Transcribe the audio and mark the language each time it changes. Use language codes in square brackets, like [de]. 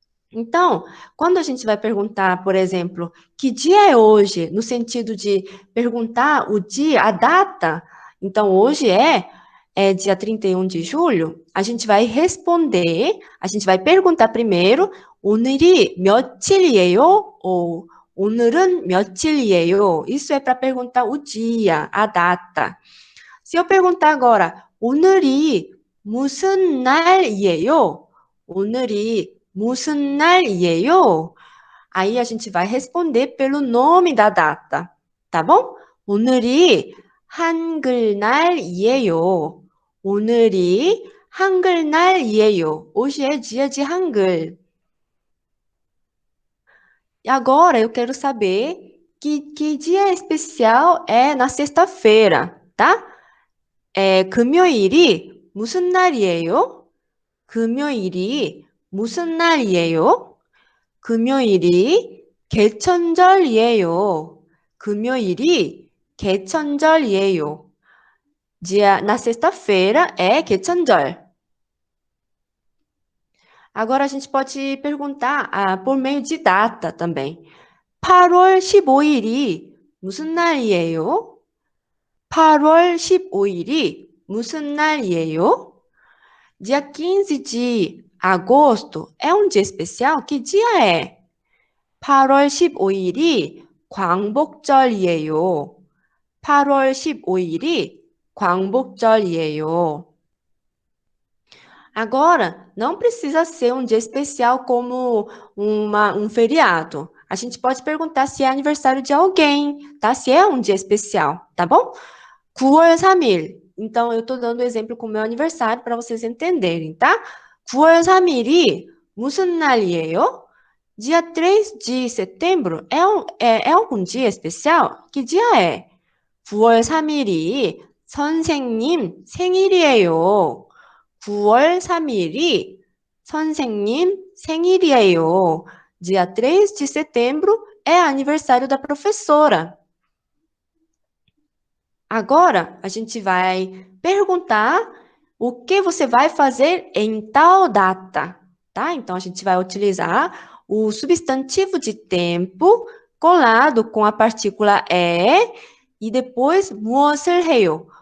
[pt] Então, quando a gente vai perguntar, por exemplo, que dia é hoje, no sentido de perguntar o dia, a data, então hoje é dia 31 de julho, a gente vai responder, a gente vai perguntar primeiro, [ko] 오늘이 며칠이에요? Ou 오늘은 며칠이에요? [pt] Isso é para perguntar o dia, a data. Se eu perguntar agora, [ko] 오늘이 무슨 날이에요? 오늘이 무슨 날이에요? [pt] Aí a gente vai responder pelo nome da data, tá bom? [ko] 오늘이 한글날이에요. 오늘이 한글날이에요. [pt] Hoje é dia de Hangul. E agora eu quero saber que dia especial é na sexta-feira, tá? [ko] 금요일이 무슨 날이에요? 금요일이 무슨 날이에요? 금요일이 개천절이에요. 금요일이 개천절이에요. [pt] Na sexta-feira é 개천절. Agora a gente pode perguntar por meio de data também. [ko] 8월 15일이 무슨 날이에요? 8월 15일이 무슨 날이에요? [pt] Dia 15 de agosto é um dia especial? Que dia é? [ko] 8월 15일이 광복절이에요. 8월 15일이 광복절이에요. [pt] Agora, não precisa ser um dia especial como um feriado. A gente pode perguntar se é aniversário de alguém, tá? Se é um dia especial, tá bom? [ko] 9월 3일. [pt] Então, eu estou dando exemplo com o meu aniversário para vocês entenderem, tá? [ko] 9월 3일이 무슨 날이에요? [pt] Dia 3 de setembro é algum dia especial? Que dia é? [ko] 9월 3일이 선생님 생일이에요. 9월 3일이 선생님 생일이에요. [pt] Dia 3 de setembro é aniversário da professora. Agora, a gente vai perguntar o que você vai fazer em tal data, tá? Então, a gente vai utilizar o substantivo de tempo colado com a partícula e depois [ko] 무엇을 해요?